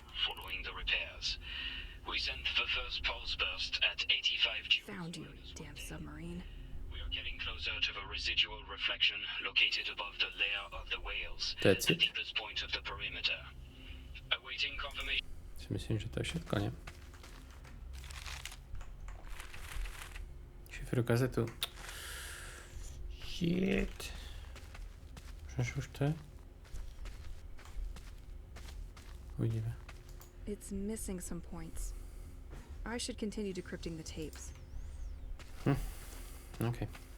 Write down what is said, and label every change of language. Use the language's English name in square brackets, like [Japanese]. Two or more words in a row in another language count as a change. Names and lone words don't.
[English] Following the repairs. We sent the first pulse burst at 85 joules. Found you, damn submarine. We are getting closer to the residual reflection located above the layer of the whales. That's the it. deepest point of the perimeter. Awaiting confirmation. [Slovak] Si myslím, že to je všetko, nie? Šifru kazetu. Shit. Možno, už to je? Uvidíme. [English] It's missing some points. I should continue decrypting the tapes. Okay.